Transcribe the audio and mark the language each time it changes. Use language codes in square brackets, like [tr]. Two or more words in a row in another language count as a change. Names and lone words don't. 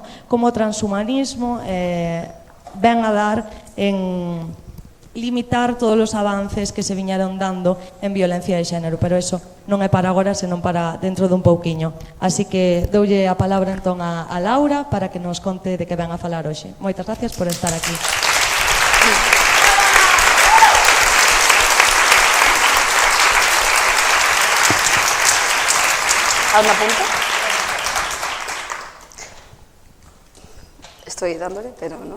[gl] Como o transhumanismo ven a dar en limitar todos os avances que se viñeron dando en violencia de xénero, pero eso non é para agora, senón para dentro dun pouquiño. Así que doulle a palabra entón a Laura para que nos conte de que ven a falar hoxe. Moitas gracias por estar aquí. ¿Algún apunte? [es] Estoy dándole, pero no.